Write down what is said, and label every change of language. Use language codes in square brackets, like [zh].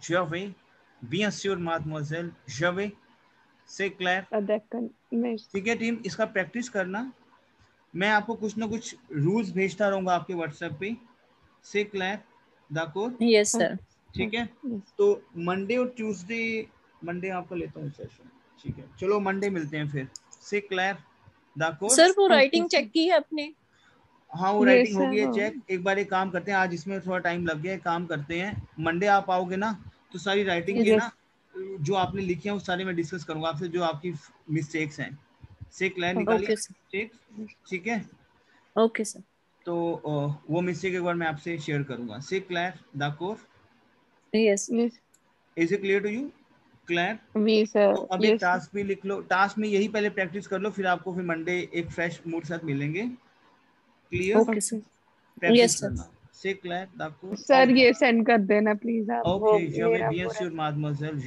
[fr] Je vais, bien sûr, mademoiselle, je vais. C'est clair? [hi] ठीक है team, इसका practice करना। मैं आपको कुछ ना कुछ रूल्स भेजता रहूंगा आपके व्हाट्सएप पे। [fr] से क्लियर? d'accord? [en] Yes sir. [hi] ठीक है। तो मंडे और ट्यूसडे, मंडे आपका लेता हूँ सेशन, ठीक है? चलो मंडे मिलते हैं फिर। [fr] से क्लियर? d'accord? [hi] सर वो राइटिंग चेक की है आपने? हाँ वो राइटिंग हो गई है चेक। एक बार एक काम करते हैं, आज इसमें थोड़ा टाइम लग गया, काम करते हैं मंडे आप आओगे ना तो सारी राइटिंग के ना जो आपने लिखे हैं वो सारे मैं डिस्कस करूंगा आपसे, जो आपकी मिस्टेक्स हैं। [fr] से क्लियर? [hi] निकालिए मिस्टेक्स, ठीक है? [en] Okay sir. [hi] तो वो मिस्टेक एक बार मैं आपसे शेयर करूंगा। [fr] से क्लियर? d'accord? [en] Yes. Is it clear to you? Clear? [hi] तो अभी टास्क भी लिख लो, टास्क में यही पहले प्रैक्टिस कर लो, फिर आपको फिर मंडे एक फ्रेश मूड साथ मिलेंगे। [en] Clear? Okay sir. Yes sir. [fr] से क्लियर? d'accord? [hi] सर ये सेंड कर देना प्लीज आप। [fr] ओके je vais bien sûr mademoiselle।